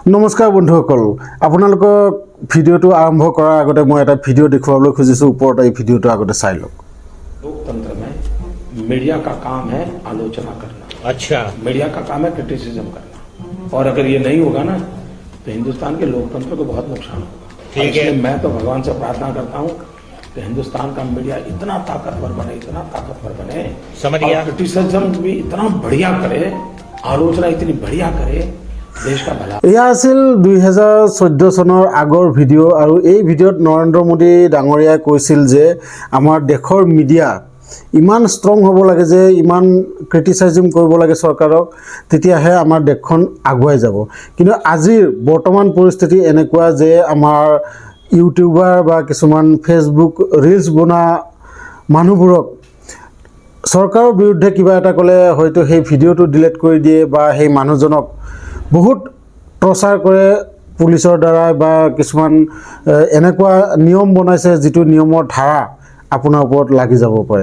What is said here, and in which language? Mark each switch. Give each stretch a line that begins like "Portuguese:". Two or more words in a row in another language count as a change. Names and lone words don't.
Assamese: নমস্কাৰ বন্ধুসকল আপোনালোকক ভিডিওটো আৰম্ভ কৰাৰ আগতে মই এটা ভিডিও দেখুৱাবলৈ খুজিছো ওপৰত এই ভিডিওটো আগতে চাই লওক
Hindi: लोकतंत्र में मीडिया का काम है आलोचना करना। अच्छा, मीडिया का काम है क्रिटिसिज्म करना, और अगर ये नहीं होगा ना तो हिंदुस्तान के लोकतंत्र को बहुत नुकसान होगा। ठीक है, मैं तो भगवान से प्रार्थना करता हूँ कि हिंदुस्तान का मीडिया इतना ताकतवर बने, समझ गया, क्रिटिसिज्म भी इतना बढ़िया करे, आलोचना इतनी बढ़िया करे, देश का भला।
Assamese: এয়া আছিল 2014 চনৰ আগৰ ভিডিও আৰু এই ভিডিওত নৰেন্দ্ৰ মোদী ডাঙৰীয়াই কৈছিল যে আমাৰ দেশৰ মিডিয়া ইমান ষ্ট্ৰং হ'ব লাগে যে ইমান ক্ৰিটিসাইজিং কৰিব লাগে চৰকাৰক, তেতিয়াহে আমাৰ দেশখন আগুৱাই যাব। কিন্তু আজিৰ বৰ্তমান পৰিস্থিতি এনেকুৱা যে আমাৰ ইউটিউবাৰ বা কিছুমান
English: Facebook reels
Assamese: বনা মানুহবোৰক চৰকাৰৰ বিৰুদ্ধে কিবা এটা ক'লে হয়তো সেই ভিডিওটো ডিলিট কৰি দিয়ে বা সেই মানুহজনক বহুত প্ৰচাৰ কৰে পুলিচৰ দ্বাৰা বা কিছুমান এনেকুৱা নিয়ম বনাইছে যিটো নিয়মৰ ধাৰা আপোনাৰ ওপৰত লাগি যাব পাৰে।